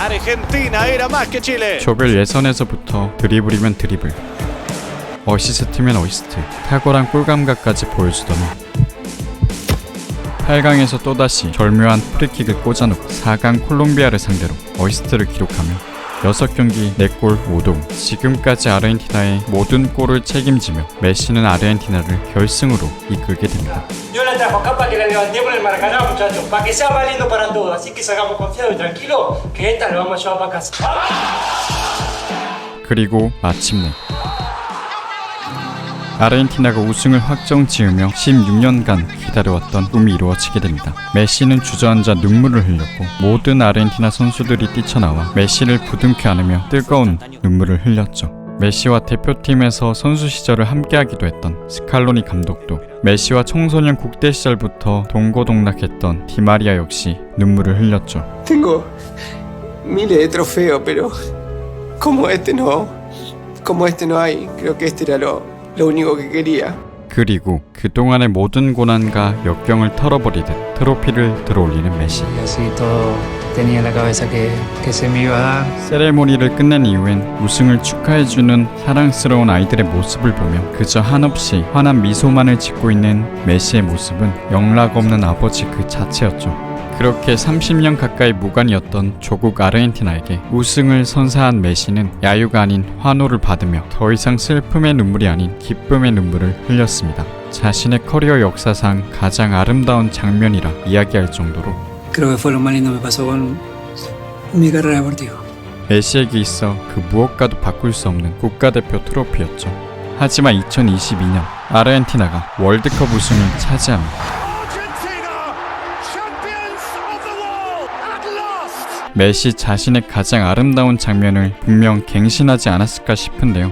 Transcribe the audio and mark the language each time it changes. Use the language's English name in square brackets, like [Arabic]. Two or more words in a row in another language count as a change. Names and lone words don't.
[Korean] 조별 예선에서부터 드리블이면 드리블, 어시스트면 어시스트, 탁월한 골감각까지 보여주더니 8강에서 또다시 절묘한 프리킥을 꽂아놓고 4강 콜롬비아를 상대로 어시스트를 기록하며 6경기 4골 5도움, 지금까지 아르헨티나의 모든 골을 책임지며 메시는 아르헨티나를 결승으로 이끌게 됩니다. [Spanish] Yo la trajo acá para que la levantemos en el Maracaná, muchachos, para que sea más lindo para todos. Así que salgamos confiados y tranquilos, que esta la vamos a llevar para casa. [Korean] 그리고 마침내 아르헨티나가 우승을 확정 지으며 16년간 기다려왔던 꿈이 이루어지게 됩니다. 메시는 주저앉아 눈물을 흘렸고 모든 아르헨티나 선수들이 뛰쳐나와 메시를 부둥켜 안으며 뜨거운 눈물을 흘렸죠. 메시와 대표팀에서 선수 시절을 함께하기도 했던 스칼로니 감독도 메시와 청소년 국대 시절부터 동고동락했던 디마리아 역시 눈물을 흘렸죠. [Spanish] Tengo miles de trofeos, pero como este no hay. Creo que este era lo único que quería. [Korean] 그리고 그동안의 모든 고난과 역경을 털어버리듯 트로피를 들어올리는 메시. [Spanish] Y así todo tenía en la cabeza que se me iba a dar. [Korean] 세레모니를 끝낸 이후엔 우승을 축하해주는 사랑스러운 아이들의 모습을 보며 그저 한없이 환한 미소만을 짓고 있는 메시의 모습은 영락 없는 아버지 그 자체였죠. 그렇게 30년 가까이 무관이었던 조국 아르헨티나에게 우승을 선사한 메시는 야유가 아닌 환호를 받으며 더 이상 슬픔의 눈물이 아닌 기쁨의 눈물을 흘렸습니다. 자신의 커리어 역사상 가장 아름다운 장면이라 이야기할 정도로 [Spanish] Creo que fue lo más lindo que me pasó con mi carrera deportiva. [Korean] 메시에게 있어 그 무엇과도 바꿀 수 없는 국가대표 트로피였죠. 하지만 2022년 아르헨티나가 월드컵 우승을 차지합니다. 메시 자신의 가장 아름다운 장면을 분명 갱신하지 않았을까 싶은데요.